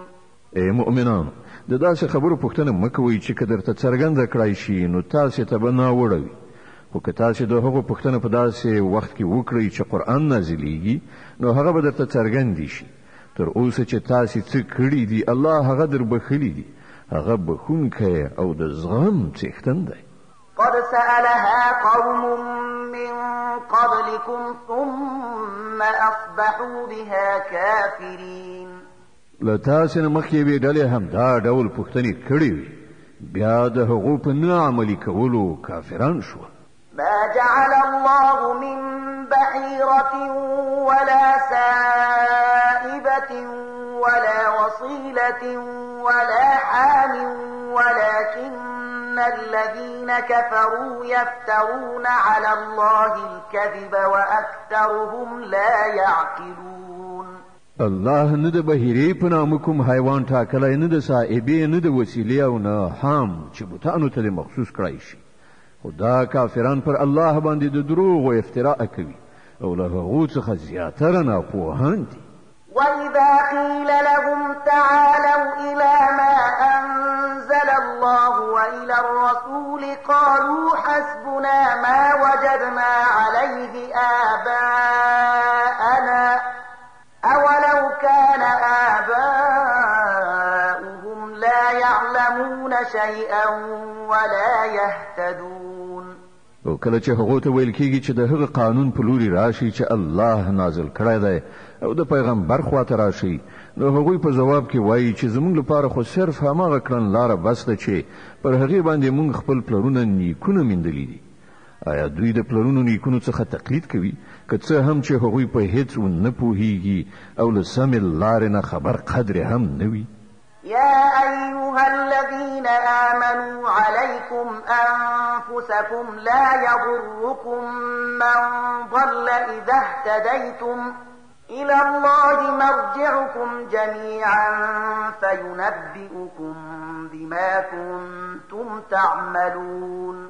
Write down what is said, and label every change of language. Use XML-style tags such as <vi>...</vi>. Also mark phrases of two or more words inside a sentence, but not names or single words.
<ps>ای مؤمنانو د داسې خبرو پوښتنه مه کوئ چې که درته څرګنده کړای شي نو تاسې ته به ناوړه خو که تاسو د هغو پوښتنه په داسې وخت کې وکړئ چې قرآن نازلیږي نو هغه به درته څرګندې شي تر اوسه چې تاسو څه کړي دي الله هغه در بخښلي دي هغه بخښونکی او د زغم څښتن دی.</ps> <ar>قد سألها قوم من قبلكم ثم أصبحوا بها كافرين.</ar> <ps>له تاسو نه مخکې یوې ډلې هم دا ډول پوښتنې کړې وي بیا د هغو په نه عملي کولو کافران شول.</ps> <ar>ما جعل الله من بحيرة ولا سائبة ولا وصيلة ولا حام ولكن الذين كفروا يفترون على الله الكذب وأكثرهم لا يعقلون.</ar> <ps>الله نه د بهیرې په نامه کوم حیوان ټاکلی نه د سائبې نه د وسیلې او نه حام چې بوتانو ته مخصوص کړی شي خو دا کافران پر الله باندې د دروغ او افتراء کوي او له هغو څخه زیاتره ناپوهان دي.</ps> <ar>وإذا قيل لهم تعالوا إلى ما أنزل الله وإلى الرسول قالوا حسبنا ما وجدنا عليه آباءنا أولو كان آباؤهم لا يعلمون شيئا ولا يهتدون.</ar> <ps>او کله چې هغه ته ویل کېږي چې د هغه قانون په لوري راشي چې الله نازل کړی دی او د پیغمبر خواته راشي، نو هغوی په جواب کې وایي چې زموږ لپاره خو صرف هماغه کړنلاره بس ده چې پر هغې باندې موږ خپل پلرونه نیکونه میندلي دي. آیا دوی د پلرونو نیکونو څخه تقلید کوي که څه هم چې هغوی په هیڅ ونه پوهیږي او له سمې لارې نه خبر قدر هم نه وي؟</ps> <ar>يا أيها الذين آمنوا عليكم أنفسكم لا يضركم من ضل إذا اهتديتم إلى الله مرجعكم جميعا فينبئكم بما كنتم تعملون.</ar>